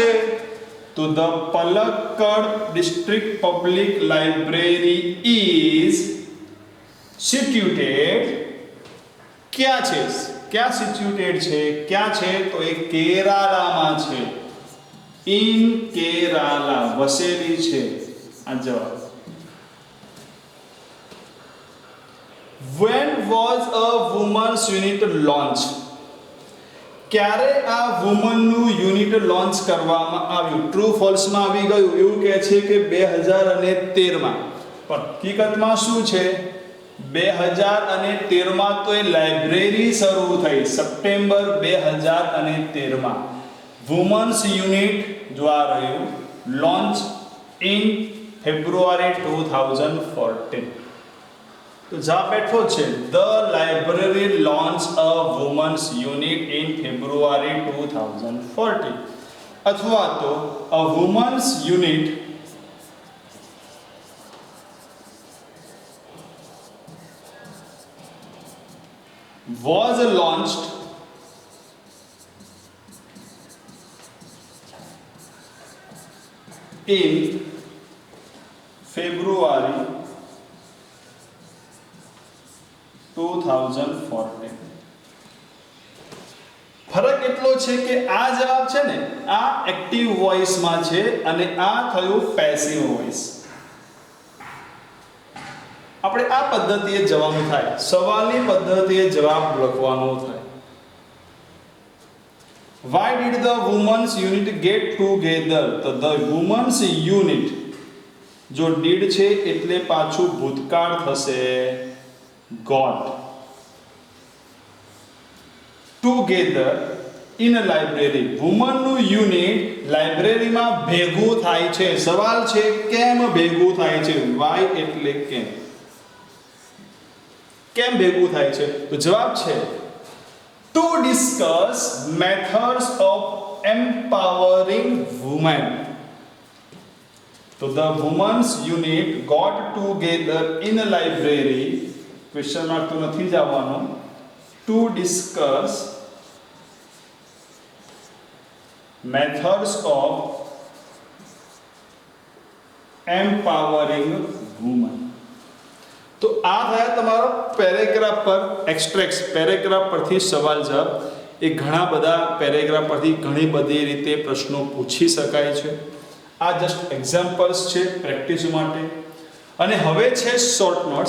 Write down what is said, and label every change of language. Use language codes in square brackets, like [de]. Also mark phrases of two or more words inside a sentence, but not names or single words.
[en] તો The Palakkad District Public Library is situated. [gu] ક્યાં છે? ક્યાં સિચ્યુટેડ છે? ક્યાં છે? તો એ કેરાલામાં છે. ઇન કેરાલા વસેલી છે. આ જવાબ. [en] When was a women's unit launched? [gu] ક્યારે આ વુમનનું યુનિટ લોન્ચ કરવામાં આવ્યું? ટ્રુ ફોલ્સ માં આવી ગયું. એવું કહે છે કે 2013 માં. પણ હકીકતમાં શું છે? 2013 માં તો એ લાઇબ્રેરી શરૂ થઈ. સપ્ટેમ્બર 2013 માં. વુમન્સ યુનિટ જો આ રહ્યું [en] launch in February 2014. [gu] તો જા બેઠો છે [en] the library launch a women's unit in February 2014 [gu] અથવા તો [en] a women's unit was launched in February 2014. [gu] ફરક એટલો છે કે આ જવાબ છે ને આ [en] active voice [gu] માં છે અને આ થયું [en] passive voice. [gu] આપણે આ પદ્ધતિએ જવાનું થાય, સવાલની પદ્ધતિએ જવાબ લખવાનો થાય. [en] Why did the women's unit get together? તો the women's unit [gu] જો did છે એટલે પાછું ભૂતકાળ થશે [en] got together in a library. [gu] women નું યુનિટ લાઇબ્રેરીમાં ભેગું થાય છે. સવાલ છે કેમ ભેગું થાય છે? why એટલે કેમ ભેગું થાય છે? તો જવાબ છે [en] to discuss methods of empowering women. So the women's unit got together in a library, question mark [gu] તો નથી જવાનો, [en] to discuss methods of empowering women. [gu] તો આ થયા તમારો પેરેગ્રાફ પર એક્સ્ટ્રેક્ટ્સ. પેરેગ્રાફ પરથી સવાલ જવાબ. એ ઘણા બધા પેરેગ્રાફ પરથી ઘણી બધી રીતે પ્રશ્નો પૂછી શકાય છે. આ જસ્ટ એક્ઝામ્પલ્સ છે પ્રેક્ટિસ માટે. અને હવે છે શોર્ટ નોટ્સ.